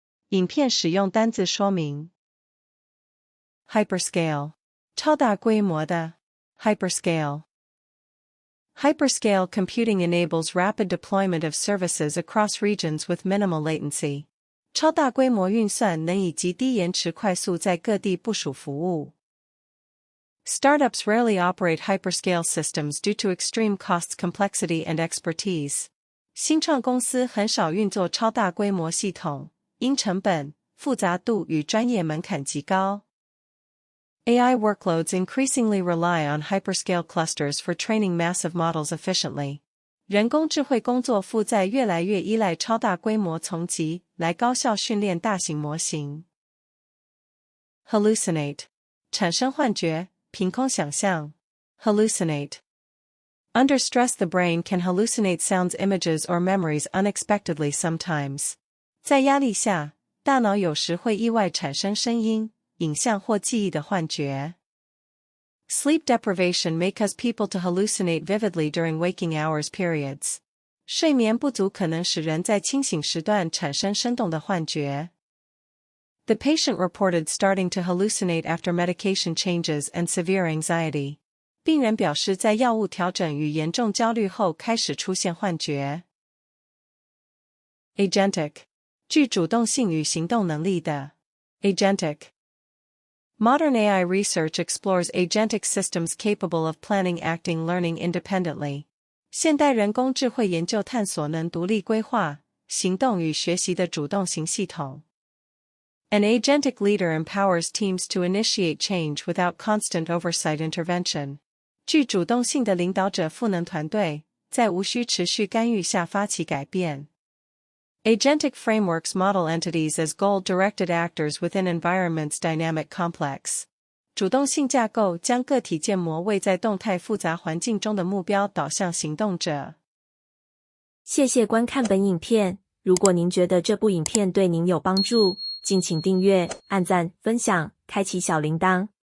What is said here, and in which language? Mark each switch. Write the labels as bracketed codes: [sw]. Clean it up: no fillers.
[zh] 影片使用单字说明 [en] Hyperscale [zh] 超大规模的 [en] Hyperscale Hyperscale computing enables rapid deployment of services across regions with minimal latency. [zh] 超大规模运算能以极低延迟快速在各地部署服务。 [en] Startups rarely operate hyperscale systems due to extreme costs, complexity, and expertise. [zh] 新创公司很少运作超大规模系统，因成本、复杂度与专业门槛极高。 [en] AI workloads increasingly rely on hyperscale clusters for training massive models efficiently. [zh] 人工智慧工作负载越来越依赖超大规模丛集来高效训练大型模型。 Hallucinate. 产生幻觉，凭空想象。Hallucinate. [en] Under stress, the brain can hallucinate sounds, images, or memories unexpectedly sometimes. [zh] 在压力下，大脑有时会意外产生声音、影像或记忆的幻觉。 [en] Sleep deprivation may cause people to hallucinate vividly during waking hours periods. [zh] 睡眠不足可能使人在清醒时段产生生动的幻觉。 [en] The patient reported starting to hallucinate after medication changes and severe anxiety. [zh] 病人表示在药物调整与严重焦虑后开始出现幻觉。 [en] Agentic. [zh] 具主动性与行动能力的。 [en] Agentic. Modern AI research explores agentic systems capable of planning, acting, learning independently. [zh] 现代人工智慧研究探索能独立规划、行动与学习的主动型系统。 [en] An agentic leader empowers teams to initiate change without constant oversight intervention. [zh] 具主动性的领导者赋能团队，在无需持续干预下发起改变。 [en] Agentic frameworks model entities as goal-directed actors within environments dynamic complex. [zh] 主动性架构将个体建模为在动态复杂环境中的目标导向行动者。谢谢观看本影片，如果您觉得这部影片对您有帮助，敬请订阅、按赞、分享、开启小铃铛。